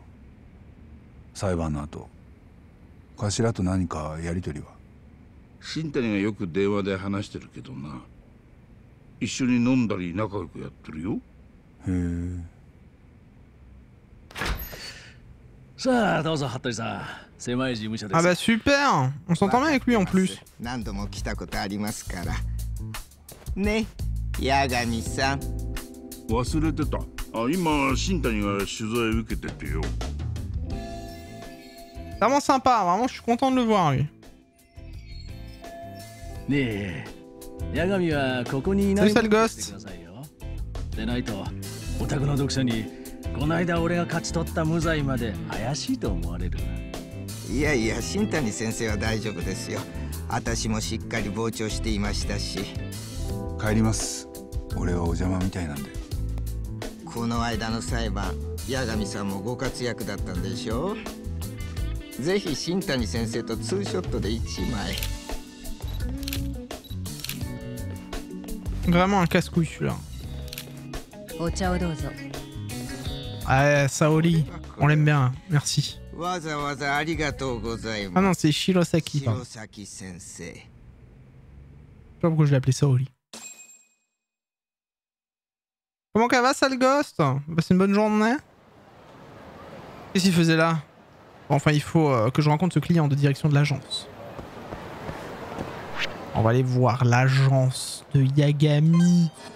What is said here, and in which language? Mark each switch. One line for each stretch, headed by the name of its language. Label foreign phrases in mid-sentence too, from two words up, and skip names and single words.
Japanese: 裁判の後、頭と何かやりとりは？新谷がよく電話で話してるけどな。一緒に飲んだり仲良くやってるよ。へえ。さあどうぞ服部さん、狭い事務所です。
French: Ah bah super, on s'entend bien avec lui en plus.
Japanese: 何度も来たことありますからね、八神さん。忘れてた。今新谷が取材受けててよ。
French: Vraiment sympa, vraiment je suis content de le voir lui.
Japanese: ねえ、八神はここにいない
French: Salut Sale Ghost。
Japanese: でないとオタクの読者にこの間俺が勝ち取った無罪まで怪しいと思われる。いやいや、新谷先生は大丈夫ですよ。私もしっかり傍聴していましたし。帰ります。俺はお邪魔みたいなんで。この間の裁判、八神さんもご活躍だったんでしょう。ぜひ新谷先生とツーショットで1枚。
French: Vraiment un casse-couille celui-là.
Japanese: お茶をどうぞ。
French: Ah, Saori, on l'aime bien, merci.
Japanese: わざわざありがとうございます。
French: Ah non, c'est Shirosaki, pardon.
Japanese: 白崎先生。
French: Je sais pas pourquoi je l'ai appelé Saori. Comment qu'elle va, Sale Ghost? Passez une bonne journée? Qu'est-ce qu'il faisait là? Enfin, il faut que je rencontre ce client de direction de l'agence. On va aller voir l'agence de Yagami.